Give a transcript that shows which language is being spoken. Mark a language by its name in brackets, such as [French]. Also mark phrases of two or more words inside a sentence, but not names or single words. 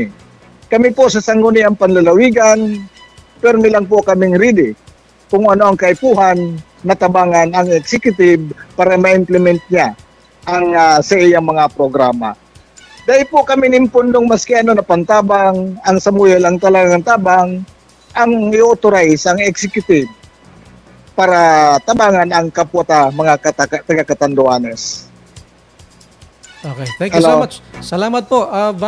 [Bikol] Kami po sa Sangguniang Panlalawigan, pero lang po kaming ready kung ano ang kaipuhan na tabangan ang executive para ma-implement niya ang sa iyang mga programa. Dahil po kami nimpundong maski ano na pantabang, ang samuya lang talagang tabang, ang i-authorize ang executive para tabangan ang kapwa mga taga-Catanduanes. [English] Okay, thank you so much. [Bikol] Salamat po.